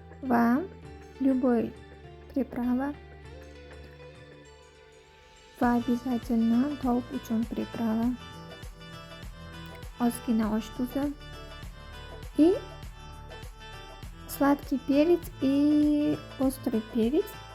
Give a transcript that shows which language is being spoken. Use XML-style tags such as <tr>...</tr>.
<ru>Va любой приправа.</ru> <uz>Va обязательно tovuq uchun приправа. Ozgina osh tuzi.</uz> <ru>И сладкий перец и острый перец.</ru>